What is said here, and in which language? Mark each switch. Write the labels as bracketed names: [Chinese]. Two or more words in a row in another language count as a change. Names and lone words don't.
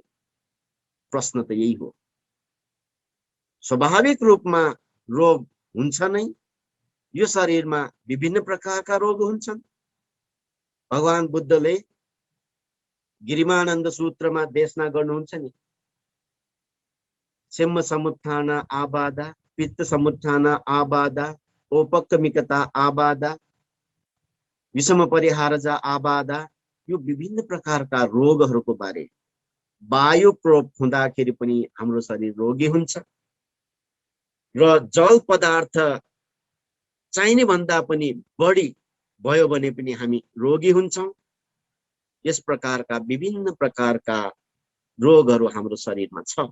[Nepali] प्रश्न त यही हो। स्वाभाविक रूपमा रोग हुन्छ नै। यो शरीरमा विभिन्न प्रकारका रोग हुन्छन्। भगवान बुद्धले गिरिमानन्द सूत्रमा देशना गर्नुहुन्छ नि, [Pali] सिम्म समुत्थान आबादा, पित्त समुत्थान आबादा, ओपक्कमिकता आबादा, विषम परिहारजा आबादा। [Nepali] यो विभिन्न प्रकारका रोगहरूको बारे, वायु प्रोप हुँदाखेरि पनि हाम्रो शरीर रोगी हुन्छ र जल पदार्थ चाहिने भन्दा पनि बढी भयो भने पनि हामी रोगी हुन्छौं। यस प्रकारका विभिन्न प्रकारका रोगहरू हाम्रो शरीरमा छ।